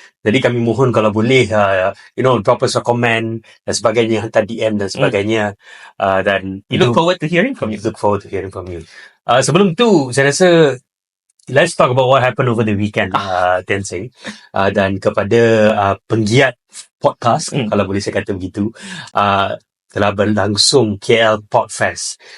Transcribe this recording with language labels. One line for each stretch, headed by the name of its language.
Malay: Jadi kami mohon kalau boleh, drop us a comment dan sebagainya, hantar DM dan sebagainya. Dan
English: we look forward to hearing from you. Look forward to hearing from you. Sebelum tu, saya rasa let's talk about what happened over the weekend, Tensei.
Malay: Dan kepada penggiat podcast, kalau boleh saya kata begitu, telah berlangsung KL Podfest.